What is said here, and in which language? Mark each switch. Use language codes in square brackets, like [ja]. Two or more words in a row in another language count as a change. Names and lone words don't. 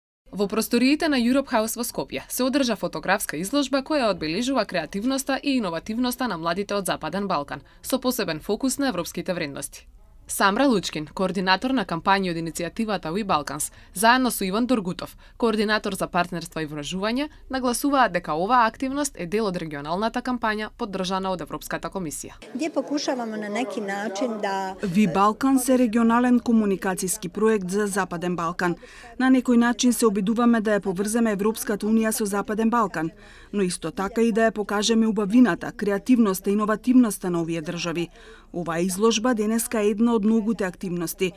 [mk] Во просториите на Europe House во Скопје се одржа фотографска изложба која одбележува креативноста и иновативноста на младите од Западен Балкан, со посебен фокус на европските вредности. Самра Лучкин, координатор на кампања од иницијативата We Balkans, заедно со Иван Доргутов, координатор за партнерства и вражување, нагласуваат дека оваа активност е дел од регионалната кампања поддржана од Европската комисија. [bs] Gdje pokušavamo na neki način da [mk] We Balkans е регионален комуникацијски проект за Западен Балкан. На некој начин се обидуваме да ја поврземе Европската унија со Западен Балкан, но исто така и да ја покажеме убавината, креативноста и иновативноста на овие држави. Оваа изложба денеска е една од многуте активности.